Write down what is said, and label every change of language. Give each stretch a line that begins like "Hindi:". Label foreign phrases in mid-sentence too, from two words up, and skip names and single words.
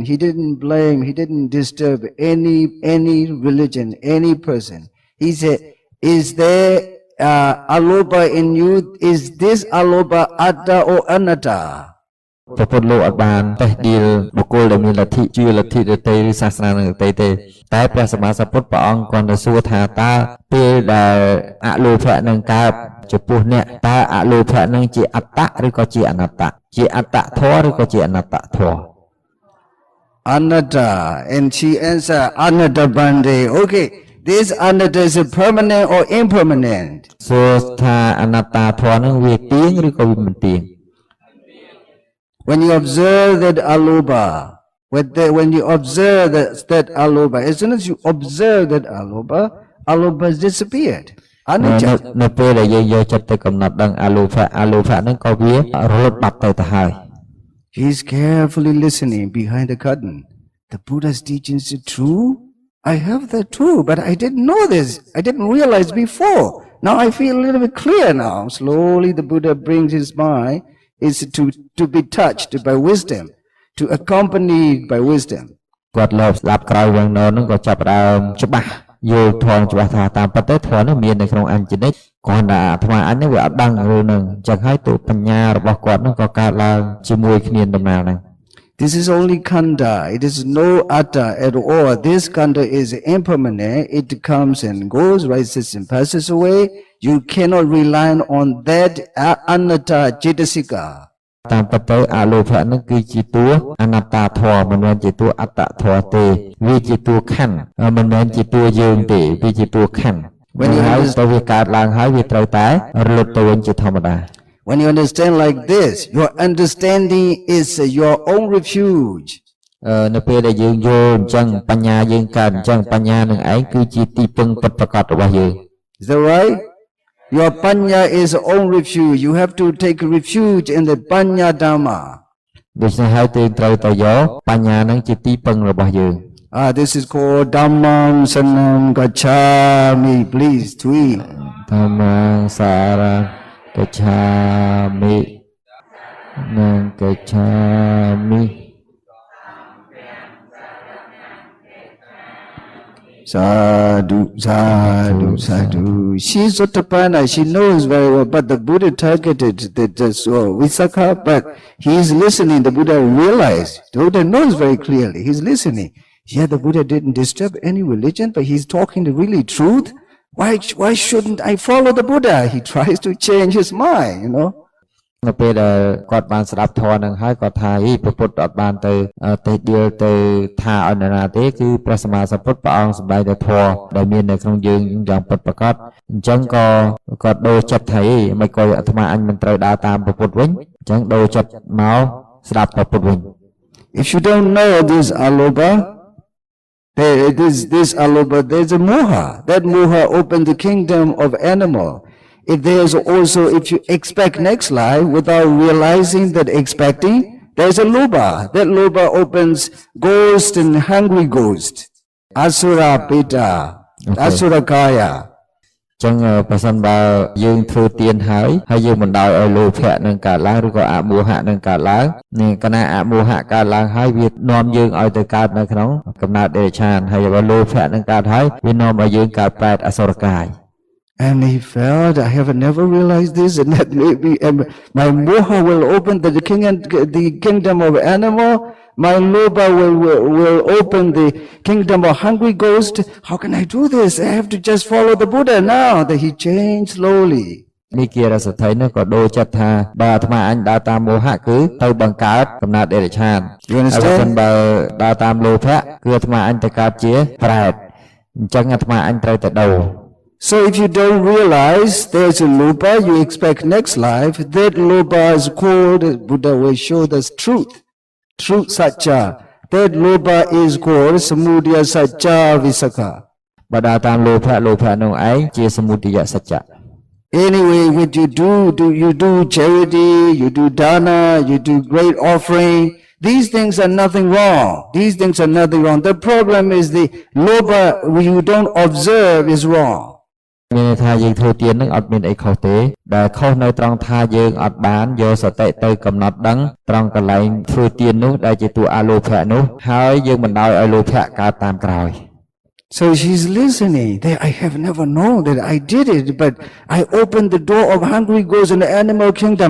English: He didn't blame, he didn't disturb any religion, any person. He said, is there aloba in you? Is this aloba atta or anatta?
Khmer: ព្រះពុទ្ធលោកអត់បានតេះដៀលបុគ្គលដែលមានលទ្ធិជឿលទ្ធិដទៃឬសាសនានឹងដទៃទេតែព្រះសម្មាសម្ពុទ្ធព្រះអង្គគាត់ទៅសួរថាតើពេលដែលអលោភៈនឹងកើតចំពោះអ្នកតើអលោភៈនឹងជាអត្តៈឬក៏ជាអនត្តៈជាអត្តធម៌ឬក៏ជាអនត្តធម៌
English: Anatta, and she answered
Pali: anatta bande.
English: Okay, this anatta is permanent or impermanent?
Khmer: សួរថាអនត្តធម៌នឹងវាទៀងឬក៏វាមិនទៀង
English: When you observe that aloba, when you observe that aloba, as soon as you observe that aloba has disappeared. Anicca.
Khmer: នៅពេលដែលយើងយកចិត្តទៅកំណត់ដឹងអលោភៈហ្នឹងក៏វារលត់បាត់ទៅទៅហើយ
English: He is carefully listening behind the curtain. The Buddha's teachings are true. I have that too, but I didn't know this. I didn't realize before. Now I feel a little bit clear now. Slowly the Buddha brings his mind is to be touched by wisdom, to accompany by wisdom.
Khmer: គាត់លើស្ដាប់ក្រោយវងណហ្នឹងក៏ចាប់ផ្ដើមច្បាស់យល់ធម៌ច្បាស់ថាតាមពិតទៅធម៌នោះមាននៅក្នុងអញ្ជនិកគ្រាន់តែអាត្មាអញនេះវាអត់ដឹងរឿងហ្នឹងអញ្ចឹងហើយទូបញ្ញារបស់គាត់ហ្នឹងក៏កើតឡើងជាមួយគ្នាដំណើរហ្នឹង
English: This is only khandha. It is no atta at all. This khandha is impermanent. It comes and goes, rises and passes away. You cannot rely on that
Pali: anatta cetasika.
Khmer: តាមពិតទៅអលោភៈហ្នឹងគឺជាតួអនត្តធម៌មិនមែនជាតួអត្តធម៌ទេវាជាតួខណ្ឌមិនមែនជាតួយើងទេវាជាតួខណ្ឌ
English: when you have
Khmer: ទៅវាកើតឡើងហើយវាត្រូវតែរលត់ទៅវិញជាធម្មតា
English: When you understand like this, your understanding is your own refuge.
Khmer: នៅពេលដែលយើងយល់អញ្ចឹងបញ្ញាយើងកើតអញ្ចឹងបញ្ញានឹងឯងគឺជាទីពឹងពិតប្រាកដរបស់យើង
English: Is that right? Your panya is your own refuge. You have to take refuge in the
Pali: panya dhamma.
Khmer: ដូច្នេះហើយយើងត្រូវទៅយកបញ្ញានឹងជាទីពឹងរបស់យើង
English: This is called
Pali: dhammam sanam gacchami.
English: Please tweet.
Pali: ធម្មសារៈកច្ឆាមិនឹងកច្ឆាមិ Sadhu, sadhu, sadhu.
English: She's Sotapanna, she knows very well, but the Buddha targeted the Visakha, but he's listening. The Buddha realized, the Buddha knows very clearly, he's listening. Yeah, the Buddha didn't disturb any religion, but he's talking the really truth. Why shouldn't I follow the Buddha? He tries to change his mind,
Khmer: នៅពេលដែលគាត់បានស្ដាប់ធម៌នឹងហើយគាត់ថាព្រះពុទ្ធអត់បានទៅដៀលទៅថាឲ្យនរណាទេគឺព្រះសម្មាសម្ពុទ្ធព្រះអង្គសម្ដែងតែធម៌ដែលមាននៅក្នុងយើងយ៉ាងពិតប្រាកដអញ្ចឹងក៏គាត់ដូរចិត្តថាមិនក៏អាត្មាអញមិនត្រូវដើរតាមព្រះពុទ្ធវិញអញ្ចឹងដូរចិត្តមកស្ដាប់ព្រះពុទ្ធវិញ
English: If you don't know this aloba, this aloba, there's a moha. That moha opens the kingdom of animal. If there's also, if you expect next life without realizing that expecting, there's a loba. That loba opens ghost and hungry ghost.
Pali: Asura pita, asura kaya.
Khmer: ចឹងបើសិនបើយើងធ្វើទានហើយយើងមិនដោយឲ្យលោភៈនឹងកើតឡើងឬក៏អមោហៈនឹងកើតឡើងនឹងគណៈអមោហៈកើតឡើងហើយវានាំយើងឲ្យទៅកើតនៅក្នុងកំណើតដេរឆានហើយបើលោភៈនឹងកើតហើយវានាំឲ្យយើងកើតប្រែតអសុរកាយ
English: And he felt, I have never realized this, and that maybe my moha will open the kingdom of animal. My loba will open the kingdom of hungry ghost. How can I do this? I have to just follow the Buddha now. That he changed slowly.
Khmer: នេះគិរសទ្ធិនោះក៏ដូរចិត្តថាបើអាត្មាអញដើរតាមមោហៈគឺទៅបង្កើតកំណើតដេរឆានហើយបើសិនបើដើរតាមលោភៈគឺអាត្មាអញទៅកើតជាប្រែតអញ្ចឹងអាត្មាអញត្រូវតែដូរ
English: So if you don't realize there's a loba, you expect next life, that loba is called, Buddha will show us truth satcha. That loba is called
Pali: samudaya satcha
English: visakha.
Khmer: បើដើរតាមលោភៈនោះឯងជាសមុទយសច្ចៈ
English: Anyway, what you you do charity, you do dana, you do great offering. These things are nothing wrong. These things are nothing wrong. The problem is the loba you don't observe is wrong.
Khmer: មានថាយើងធ្វើទាននឹងអត់មានអីខុសទេដែលខុសនៅត្រង់ថាយើងអត់បានយកសតិទៅកំណត់ដឹងត្រង់កន្លែងធ្វើទាននោះដែលជាតួអលោភៈនោះហើយយើងមិនដោយឲ្យលោភៈកើតតាមក្រោយ
English: So she's listening. I have never known that I did it, but I opened the door of hungry ghosts in the animal kingdom.